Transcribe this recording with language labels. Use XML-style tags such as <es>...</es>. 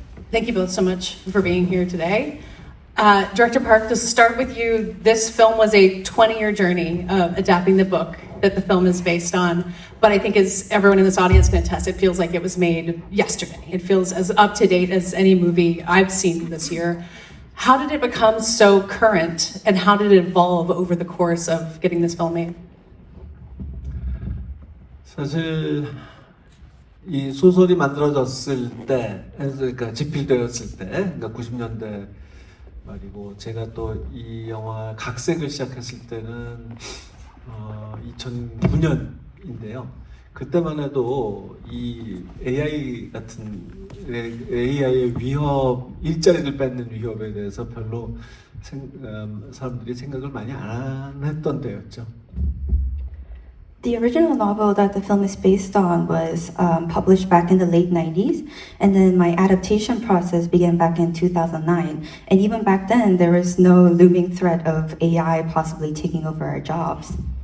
<en>Thank you both so much for being here today. Director Park, to start with you, this film was a 20-year journey of adapting the book that the film is based on. But I think as everyone in this audience can attest, it feels like it was made yesterday. It feels as up to date as any movie I've seen this year. How did it become so current, and how did it evolve over the course of getting this film made?</en> <ko>사실 이 소설이 만들어졌을 때, 그러니까 집필되었을 때, 그러니까 90년대 말이고, 제가 또 이 영화 각색을 시작했을 때는 2009년인데요. 그때만 해도 이 AI 같은 AI의 위협, 일자리를 뺏는 위협에 대해서 별로 사람들이 생각을 많이 안 했던 때였죠.</ko> <en>The original novel that the film is based on was published back in the late 90s, and then my adaptation process began back in 2009. And even back then, there was no looming threat of AI possibly taking over our jobs.</en>